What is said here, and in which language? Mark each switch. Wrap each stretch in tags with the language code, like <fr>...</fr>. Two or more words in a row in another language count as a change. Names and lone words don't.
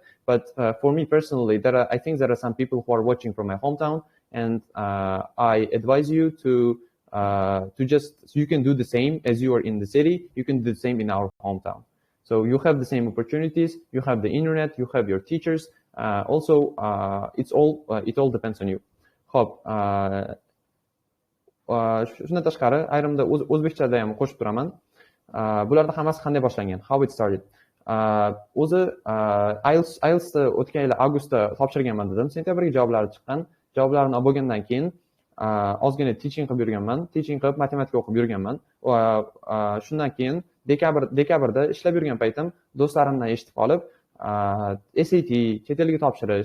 <en>But for me personally, I think there are some people who are watching from my hometown, and I advise you to you can do the same as you are in the city. You can do the same in our hometown. So you have the same opportunities. You have the internet. You have your teachers. Also, it all depends on you.</en> <uz>Hop. Shundan tashqari, ayrimda o'zbekchada ham qo'shib turaman. Bularda hammasi qanday boshlangan?</uz> <en>How it started?</en> <uz>O'zi IELTS o'tgan yil avgustda topshirganman dedim. Sentyabrga javoblari chiqqan. Javoblarni olib bo'lgandan keyin ozgina teaching qilib yurganman. Teaching qilib matematika o'qib yurganman. Shundan keyin dekabrda ishlab yurgan paytim do'stlarimdan eshitib qolib, SAT, chet elga topshirish.</uz>